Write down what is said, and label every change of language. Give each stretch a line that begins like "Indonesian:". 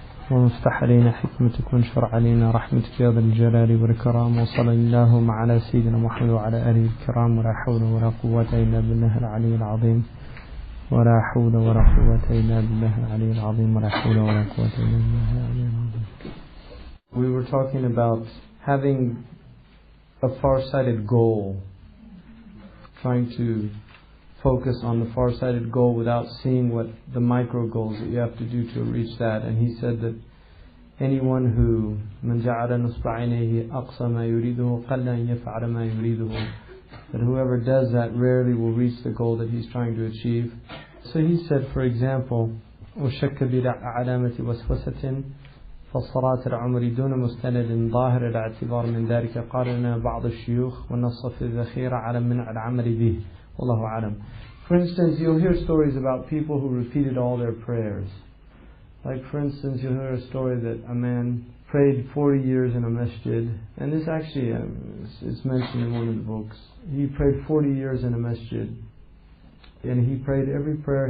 Arabic: ومفتح علينا حكمتك، وانشر علينا رحمتك يا ذا الجلال والإكرام. وصلى اللهم على سيدنا محمد وعلى آله الكرام. ولا حول ولا قوة إلا بالله العلي العظيم. ولا حول ولا قوة إلا بالله العلي العظيم. ولا حول ولا قوة إلا بالله العلي العظيم.
English: We were talking about having a far-sighted goal, trying to focus on the far-sighted goal without seeing what the micro goals that you have to do to reach that. And he said that anyone who
Arabic: من جعل نصب عينيه أقصى ما يريده
English: قل أن يفعل ما يريده, that whoever does that rarely will reach the goal that he's trying to achieve. So he said, for example,
Arabic: وشك بلا علامة وسوسة فالصلاة العمر دون مستند ظاهر الاعتبار من ذلك. قال لنا بعض الشيوخ والنص في الذخيرة على منع العمل به والله أعلم.
English: For instance, you'll hear stories about people who repeated all their prayers. Like, for instance, you'll hear a story that a man prayed 40 years in a masjid, and this actually is mentioned in one of the books. He prayed 40 years in a masjid, and he prayed every prayer.